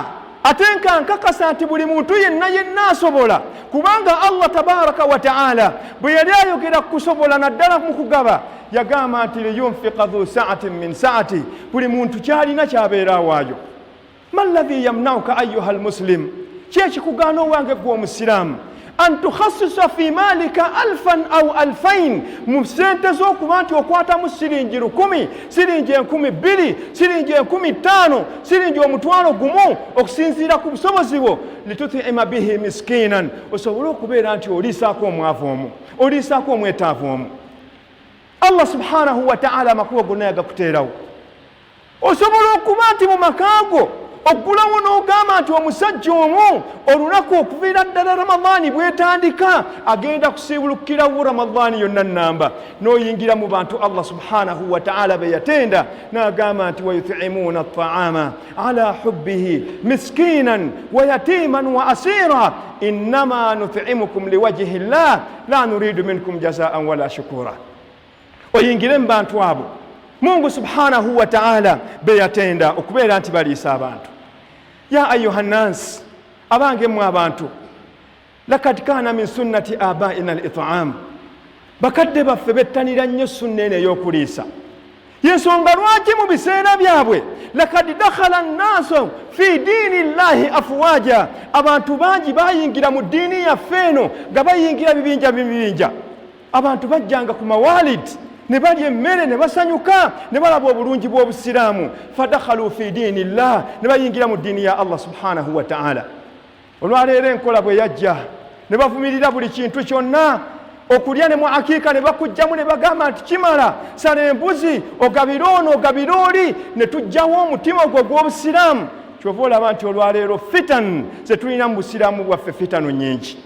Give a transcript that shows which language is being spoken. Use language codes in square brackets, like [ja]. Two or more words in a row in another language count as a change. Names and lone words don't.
[lg] ate nkakasa nti buli muntu yenna asobola, kubanga [ar] الله تبارك و تعالى [lg] bwe yali ayogera kusobola naddala mu kugaba yagamba nti [ar] لينفق ذو سعة من سعته, [lg] buli muntu kyalina kyabeera awaayo. [ar] ما الذي يمنعك أيها المسلم, [lg] kyekikugaana owange gwe omusiraamu [ar] أن تخصص في مالك ألفا أو ألفين, [lg] mu sente z'okuba nti okwatamu siringi 1,000, siringi 2,000, siringi 5,000, siringi 1,000 okusinziira ku busobozi bwo, [ar] لتطعم به مسكينا, [lg] osobole okubeera nti oliisaako omwavu omu, oliisaako omwetaavu omu. [ar] الله سبحانه و تعالى [lg] amakubo gonna yagakuteerawo. osobola okuba nti mu makaago ogulawo n'ogamba nti omusajja omu olunaku okuviira ddala Ramadhaani bwetandika agenda kusiibulukirawo Ramadhaani yonna nnamba, n'oyingira mu bantu [ar] الله سبحانه و تعالى [lg] be yatenda n'agamba nti [ar] ويطعمون الطعام على حبه مسكينا ويتيما وأسيرا إنما نطعمكم لوجه الله لا نريد منكم جزاء ولا شكورا. [lg] oyingire mu bantu abo Mungu [ar] سبحانه و تعالى [lg] be yatenda okubeera nti baliisa abantu. [ar] يا أيها الناس, [lg] abange mu abantu, [ar] لقد كان من سنة آبائنا الإطعام, [lg] bakadde baffe bettanira nnyo sunna eno ey'okuliisa. yensonga lwaki mu biseera byabwe [ar] لقد دخل الناس في دين الله أفواجا, [lg] abantu bangi bayingira mu ddiini yaffe eno nga bayingira bibinja bibinja. abantu bajjanga ku mawalid ne balya emmere ne basanyuka ne balaba obulungi bw'obusiraamu, [ar] فدخلوا في دين الله, [lg] ne bayingira mu ddiini ya Allah [ar] سبحانه و تعالى. [lg] olwaleero enkola bwe yajja ne bavumirira buli kintu kyonna, okulya ne mu akiika ne bakujjamu ne bagamba nti kimala, sala embuzi ogabire ono ogabire oli, ne tujjawo omutima ogwo gw'obusiraamu. kyova olaba nti olwaleero fitan ze tulina mu busiraamu bwaffe fitanu nyingi.